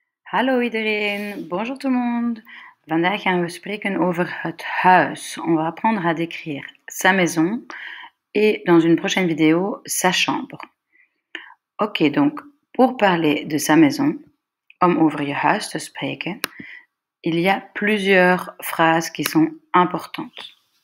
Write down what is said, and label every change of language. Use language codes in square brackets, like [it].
[nl] Hallo iedereen, [fr] bonjour tout le monde. [nl] Vandaag gaan we spreken over het huis. [fr] On va apprendre à décrire sa maison et dans une prochaine vidéo, sa chambre. Ok, donc pour parler de sa maison, [nl] om over je huis te spreken, [fr] il y a plusieurs phrases qui sont importantes.